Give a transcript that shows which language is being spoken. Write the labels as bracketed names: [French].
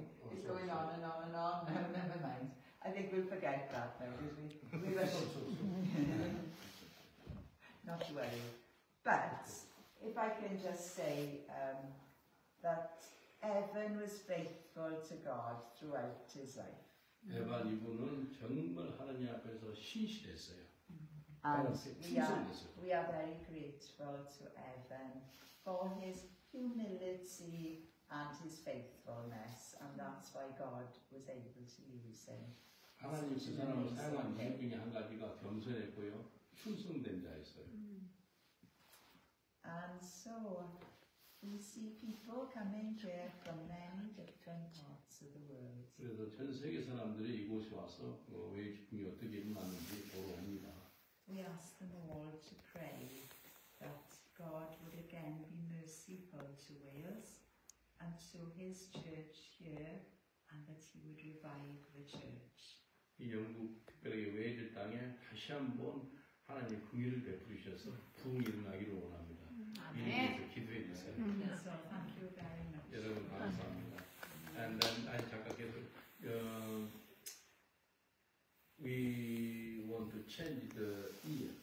[English] It's going on and on and on. No, never mind. I think we'll forget that now, because we were not to worry. But if I can just say that Evan was faithful to God throughout his life. [Korean] 에반 이분은 정말 하나님 앞에서 신실했어요. [English] And [Korean] 충성했어요. [English] we are very grateful to Evan for his humility and his faithfulness, and that's why God was able to use him. [Korean] 하나님 그 사람을 사용한 이유 중에 한 가지가 겸손했고요. 충성된 자였어요. [English] And so we see people coming here from many different parts of the world. [Korean] 그래서 전 세계 사람들이 이곳에 와서 왜 기쁨이 어떻게 일어났는지 보러 옵니다. [English] We ask them all to pray that God would again be merciful to Wales and to his church here, and that he would revive the church. [Korean] 이 영국 특별하게 웨일즈 땅에 다시 한번 하나님 긍휼을 베푸셔서 부흥이 일어나기를 원합니다. 이를 위해서 기도해 주세요. [English] So thank you very much. [Korean] 여러분 감사합니다. [English] And then [Korean] 잠깐 계속 [English] we want to change the year.